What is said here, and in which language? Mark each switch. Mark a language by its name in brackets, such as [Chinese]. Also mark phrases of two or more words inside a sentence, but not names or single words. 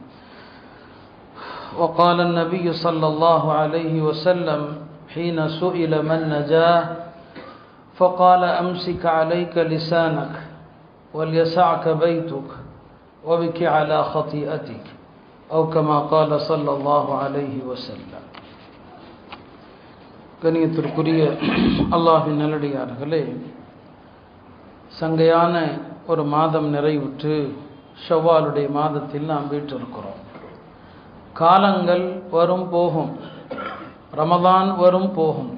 [Arabic] وقال النبي صلى الله عليه وسلم حين سئل من نجاه فقال أمسك عليك لسانك وليسعك بيتك وبك على خطيئتك أو كما قال صلى الله عليه وسلم. [Tamil] கண்ணியத்திற்குரிய அல்லாஹ்வின் நல்லடியார்களே, சங்கையான ஒரு மாதம் நிறைவுற்று ஷவ்வாலுடைய மாதத்தில் நாம் வீற்றிருக்கிறோம். காலங்கள் வரும் போகும், ரமதான் வரும் போகும்.